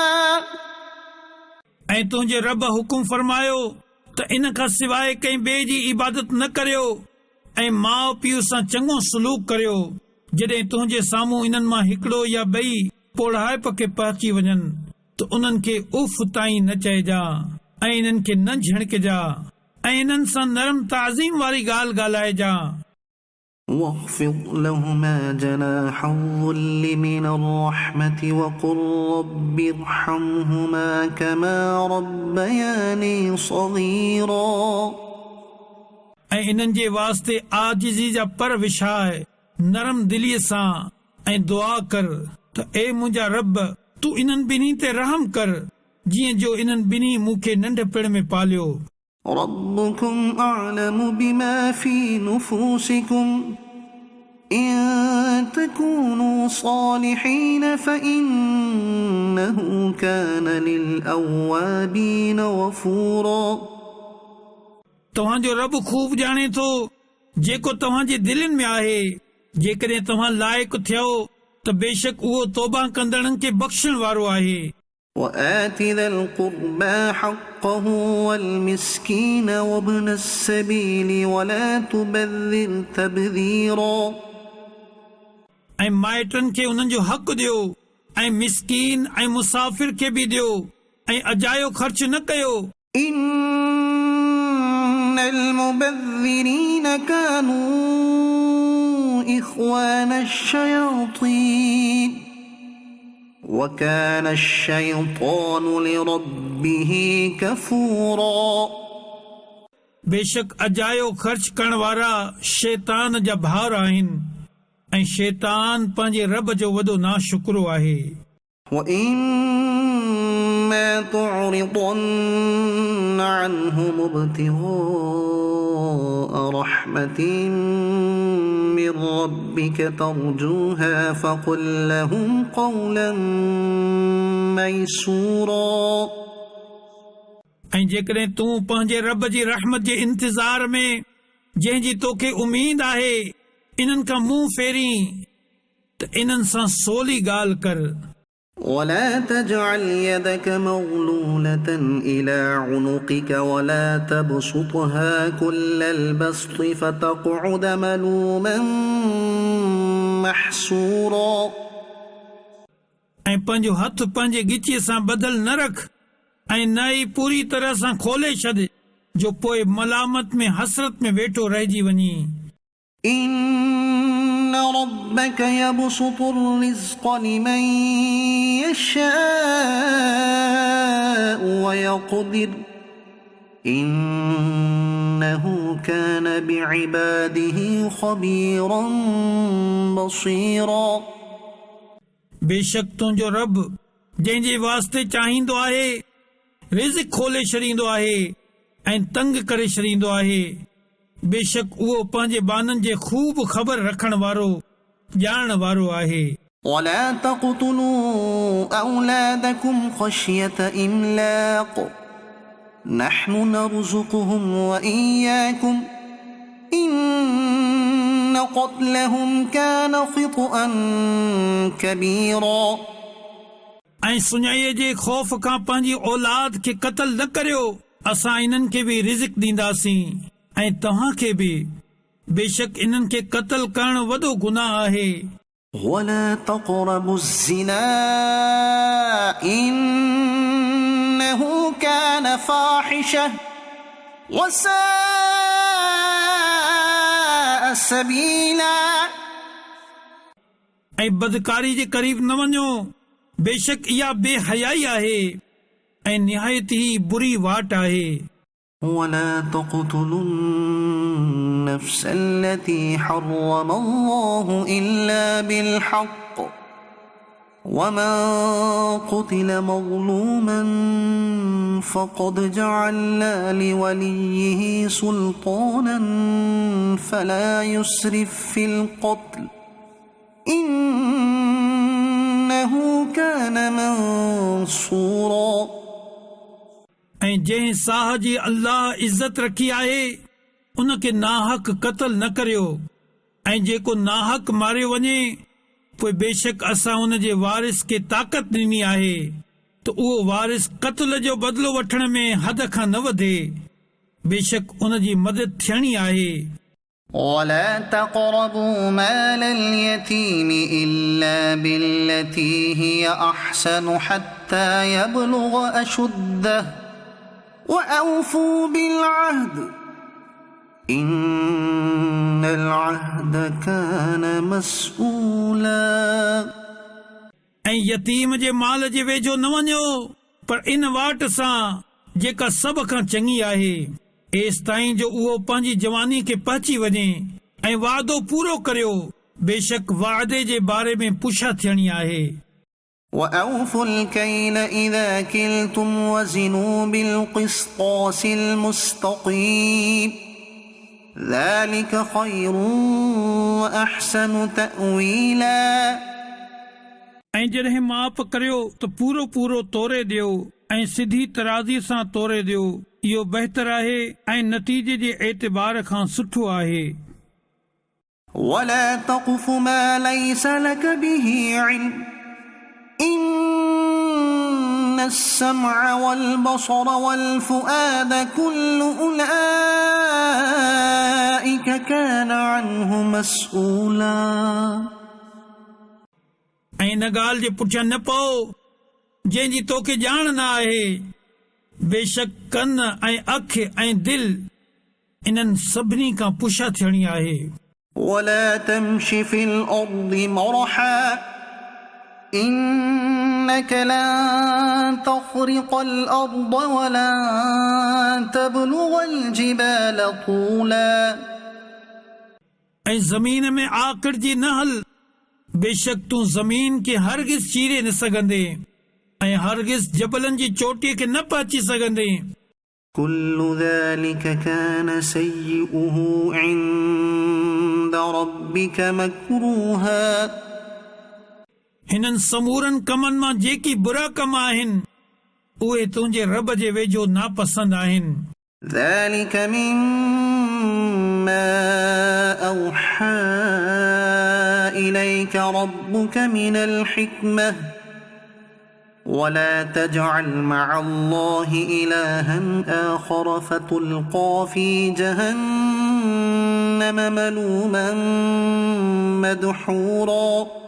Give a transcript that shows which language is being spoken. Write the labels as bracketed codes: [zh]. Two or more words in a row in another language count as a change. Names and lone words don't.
[sd] ऐं तुंहिंजे रब हुकुम फरमायो त इन खां सवाइ कंहिं ॿिए जी इबादत न करियो ऐं माउ पीउ सां चङो सलूक करियो। जॾहिं तुंहिंजे साम्हूं इन्हनि मां हिकिड़ो या ॿई पोढ़ाइप खे पहुची वञनि त उन्हनि खे उफ़ ताईं न चइजा ऐं इन्हनि खे न झिणकिजा ऐं इन्हनि सां नरम ताज़ीम वारी ॻाल्हि ॻाल्हाइजा। [ar] واخفض لهما جناح الذل من الرحمة وقل رب ارحمهما كما ربياني صغيرا [sd] ऐं इन्हनि जे वास्ते आजिज़ी जा पर विछाए नरम दिलीअ सां ऐं दुआ कर त ए मुंहिंजा रब तूं इन्हनि ॿिन्ही ते रहम कर जीअं जो इन्हनि ॿिन्ही मूंखे नंढपिण में पालियो। [ar] ربكم أعلم بما في نفوسكم إن تكونوا صالحين فإنه كان للأوابين غفورا [sd] तव्हांजो रब खूब ॼाणे थो जेको तव्हांजे दिलनि में आहे। जेकॾहिं तव्हां लाइक़ु थियो त बेशक उहो तौबा कंदड़नि खे बख़्शण वारो आहे। [ar] وآت ذا القربى حقه والمسكين وابن السبيل ولا تبذر تبذيرا [sd] ऐं माइटनि खे उन्हनि जो हक़ ॾियो ऐं मिस्कीन ऐं मुसाफ़िर खे बि ॾियो ऐं अजायो ख़र्च न कयो। [ar] إن المبذرين كانوا إخوان الشياطين وكان الشيطان لربه كفورا [sd] बेशक अजायो ख़र्च करण वारा शैतान जा भार आहिनि ऐं शैतान पंहिंजे रब जो वॾो नाशुक्रो आहे [ar] وإما تعرضن عنهم ابتغاء رحمة من ربك ترجوها فقل لهم قولا ميسورا [sd] ऐं जेकॾहिं तूं पंहिंजे रब जी रहमत जे इंतज़ार में जंहिंजी तोखे उमीद आहे इन्हनि खां मुंहुं फेरी त इन्हनि सां सोली ॻाल्हि कर [ar] ولا تجعل يدك مغلولة إلى عنقك ولا تبسطها كل البسط فتقعد ملوما محسورا [sd] ऐं पंहिंजो हथ पंहिंजे गिचीअ सां बदल न रख ऐं न ई पूरी तरह सां खोले छॾ जो पोइ मलामत में हसरत में वेठो रहिजी वञी [ar] إن ربك يبسط الرزق لمن يشاء ويقدر إنه كان بعباده خبيرا بصيرا [sd] बेशक तुंहिंजो रब जंहिंजे वास्ते चाहींदो आहे रिज़्क़ खोले छॾींदो आहे ऐं तंग करे छॾींदो आहे बेशक उहो पंहिंजे बाननि जे खूब ख़बर रखण वारो ॼाणण वारो आहे [ar] ولا تقتلوا أولادكم خشية إملاق نحن نرزقهم وإياكم إن قتلهم كان خطأ كبيرا [sd] ऐं सुञाईअ जे ख़ौफ़ खां पंहिंजी औलाद खे क़तल न करियो असां इन्हनि खे बि रिज़्क़ ॾींदासीं ऐं तव्हां खे बि बेशक इन्हनि खे क़तल करण वॾो गुनाह आहे [ar] ولا تقربوا الزنا إنه كان فاحشة وساء سبيلا [sd] ऐं बदकारी जे करीब न वञो बेशक इहा बेहयाई आहे ऐं निहायत ई बुरी वाट आहे [ar] ولا تقتلوا النفس التي حرم الله إلا بالحق ومن قتل مظلوما فقد جعلنا لوليه سلطانا فلا يسرف في القتل إنه كان منصورا [sd] ऐं जंहिं साह जी अल्लाह इज़त रखी आहे उन खे नाहक क़तल न करियो ऐं जेको नाहक मारियो वञे पोइ बेशक असां उन जे वारिस खे ताक़त ॾिनी आहे त उहो वारिस क़त्ल जो बदिलो वठण में हद खां न वधे बेशक उन जी मदद थियणी आहे [ar] ولا تقربوا مال اليتيم إلا بالتي هي أحسن حتى يبلغ أشده وأوفوا بالعهد إن العهد كان مسؤولا [sd] ऐं यतीम जे माल जे वेझो न वञो पर इन वाट सां जेका सभ खां चङी आहे एसि ताईं जो उहो पंहिंजी जवानी खे पहुची वञे ऐं वादो पूरो करियो बेशक वादे जे बारे में पुछा थियणी आहे [ar] وأوفوا الكيل إذا كلتم وزنوا بالقسطاس المستقيم ذلك خير وأحسن تأويلا [sd] ऐं जॾहिं माप करियो त पूरो पूरो तोरे ॾियो ऐं सिधी तराज़ी सां तोरे ॾियो इहो बहितर आहे ऐं नतीजे जे एतबार खां सुठो आहे [ar] ولا تقف ما ليس لك به علم إن السمع والبصر والفؤاد كل أولئك كان عنه مسؤولا [sd] ऐं इन ॻाल्हि जे पुठियां न पओ जंहिंजी तोखे ॼाण न आहे बेशक कन ऐं अखि ऐं दिलि इन्हनि सभिनी खां पुछा थियणी आहे [ar] ولا تمش في الأرض مرحا إنك لن تخرق الأرض ولن تبلغ الجبال طولا [sd] ऐं ज़मीन में आकड़जी न हल बेशक तूं ज़मीन खे हरगिज़ चीरे न सघंदे ऐं हरगिज़ जबलनि जी चोटीअ खे न पहुची सघंदे [ar] كل ذلك كان سيئه عند ربك مكروها [sd] हिननि समूरनि कमनि मां जेकी बुरा कम आहिनि उहे तुंहिंजे रब जे वेझो नापसंद आहिनि [ar] ذلك مما أوحى إليك ربك من الحكمة ولا تجعل مع الله إلها آخر فتلقى في جهنم ملوما مدحورا